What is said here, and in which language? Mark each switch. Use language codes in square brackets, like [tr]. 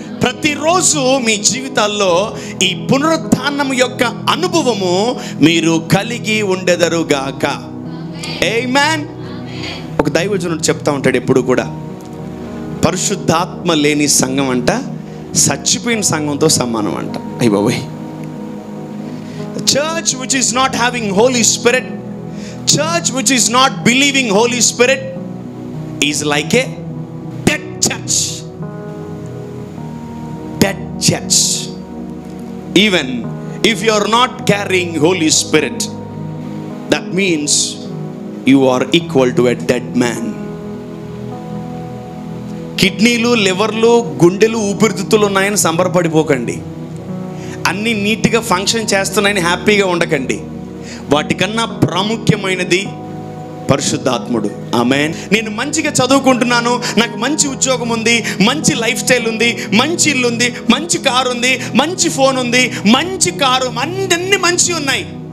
[te] ప్రతిరోజు మీ జీవితాల్లో ఈ పునరుద్ధానం యొక్క అనుభవము మీరు కలిగి ఉండెదరుగాక. ఆమేన్. ఒక దైవజనుడు చెప్తా ఉంటాడు ఎప్పుడు కూడా, పరిశుద్ధాత్మ లేని సంఘం అంట చచ్చిపోయిన సంఘంతో సమానం అంట. అయ్య బాబోయ్. [en] Church which is not having Holy Spirit, church which is not believing Holy Spirit is like a dead church. Dead church. Even if you are not carrying Holy Spirit, that means you are equal to a dead man. [te] కిడ్నీలు, లివర్లు, గుండెలు, ఊపిరితిత్తులు ఉన్నాయని సంబరపడిపోకండి. అన్నీ నీట్గా function చేస్తున్నాయని హ్యాపీగా ఉండకండి. వాటికన్నా ప్రాముఖ్యమైనది పరిశుద్ధాత్ముడు. ఆమేన్. నేను మంచిగా చదువుకుంటున్నాను, నాకు మంచి ఉద్యోగం ఉంది, మంచి లైఫ్ స్టైల్ ఉంది, మంచి ఇల్లు ఉంది, మంచి కారు ఉంది, మంచి ఫోన్ ఉంది, మంచి కారు, అన్నీ మంచి ఉన్నాయి.